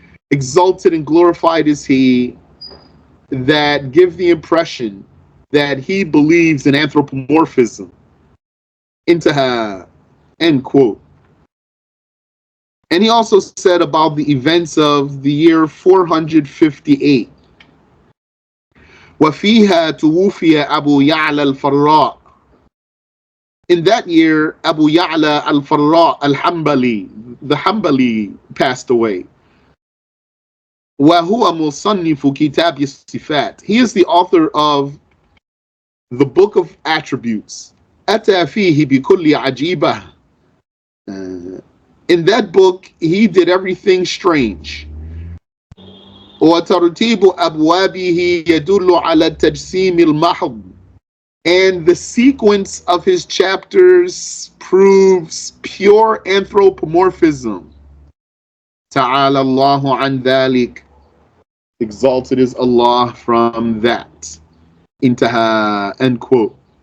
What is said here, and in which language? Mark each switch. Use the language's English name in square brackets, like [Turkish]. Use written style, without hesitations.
[English] Exalted and glorified is he, that give the impression that he believes in anthropomorphism. Intaha, end quote. And he also said about the events of the year 458. [Arabic] وفيها توفي أبو يعلى الفراء. [English] In that year, Abu Ya'la al-Farra al-Hanbali, the Hanbali, passed away. [Arabic] وهو مصنف كتاب الصفات. [English] He is the author of the book of attributes. [Arabic] أتى فيه بكل عجيبة. [English] In that book, he did everything strange. [Arabic] وترتيب أبوابه يدل على التجسيم المحض. [English] And the sequence of his chapters proves pure anthropomorphism. [Arabic] Ta'ala Allahu an dhalik. [English] Exalted is Allah from that. Intaha, end quote.